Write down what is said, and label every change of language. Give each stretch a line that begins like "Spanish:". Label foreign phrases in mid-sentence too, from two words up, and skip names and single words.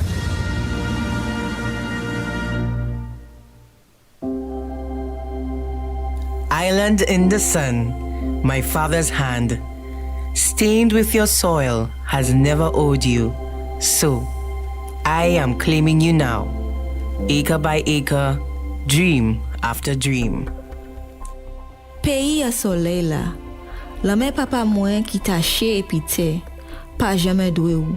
English: Island in the sun, my father's hand, stained with your soil, has never owed you. So, I am claiming you now, acre by acre, dream after dream.
Haitian Creole: Pays a soleil là, la mè papa mwen ki taché épité, pas jamais doué ou.